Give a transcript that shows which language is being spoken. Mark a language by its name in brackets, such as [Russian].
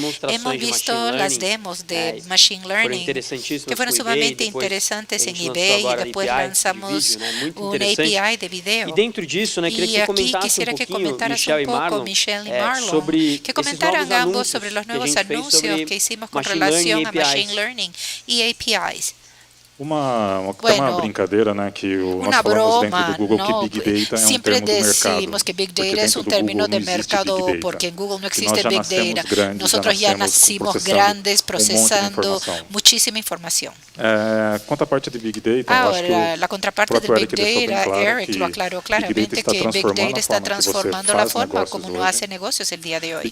[Spanish] Hemos visto las demos de Machine Learning que fueron sumamente interesantes en eBay, y después lanzamos una API de video. Y aquí quisiera que comentaras un poco, Michelle y Marlon, que comentaran ambos sobre los nuevos anuncios que hicimos con relación a Machine Learning y APIs. [Portuguese] Uma brincadeira, né, que nós falamos dentro do Google que Big Data é um [Spanish] siempre [Portuguese] termo do mercado. [Spanish] decimos que Big Data es un término de mercado porque en Google no existe Big Data. Nosotros ya nacimos grandes procesando muchísima información. [Portuguese] Quanto à parte de Big Data, [Spanish] ahora, la contraparte del Big Data, Eric lo aclaró claramente que Big Data está transformando la forma como uno hace negocios el día de hoy.